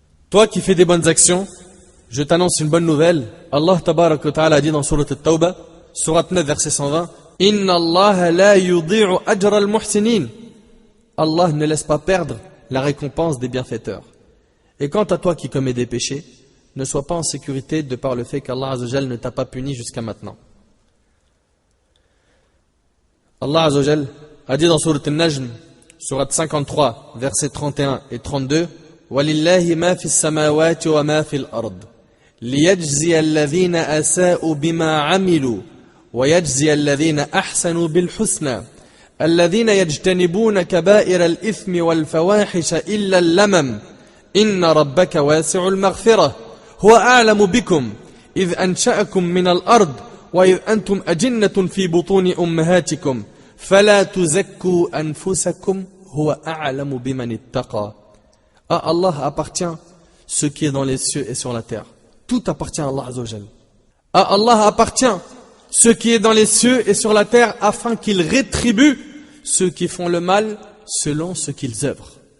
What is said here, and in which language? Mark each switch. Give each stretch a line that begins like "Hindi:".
French: Toi qui fais des bonnes actions, je t'annonce une bonne nouvelle. Allah tabarak wa ta'ala a dit dans Surat al-Tawbah, Surat 9, verset 120,
Arabic: Inna Allah la yudhi'u ajra al-muhsinin.
French: Allah ne laisse pas perdre la récompense des bienfaiteurs. Et quant à toi qui commets des péchés, ne sois pas en sécurité de par le fait qu'Allah Azza wa Jal ne t'a pas puni jusqu'à maintenant. Allah Azza wa Jal a dit dans Surat al-Najm, Surat 53, versets 31 et 32,
Arabic: وَلِلَّهِ مَا فِي السَّمَاوَاتِ وَمَا فِي الْأَرْضِ لِيَجْزِيَ الَّذِينَ أَسَاءُوا بِمَا عَمِلُوا وَيَجْزِيَ الَّذِينَ أَحْسَنُوا بِالْحُسْنَى الَّذِينَ يَجْتَنِبُونَ كَبَائِرَ الْإِثْمِ وَالْفَوَاحِشَ إِلَّا اللَّمَمَ إِنَّ رَبَّكَ وَاسِعُ الْمَغْفِرَةِ هُوَ أَعْلَمُ بِكُمْ إِذْ أَنشَأَكُم مِّنَ الْأَرْضِ وَإِذْ أَنْتُمْ أَجِنَّةٌ فِي بُطُونِ أُمَّهَاتِكُمْ فَلَا تُزَكُّوا أَنفُسَكُمْ huwa a'lamu biman ittaqa.
French: À Allah appartient ce qui est dans les cieux et sur la terre. Tout appartient à Allah Azza wa Jal. À Allah appartient ce qui est dans les cieux et sur la terre afin qu'il rétribue ceux qui font le mal selon ce qu'ils œuvrent.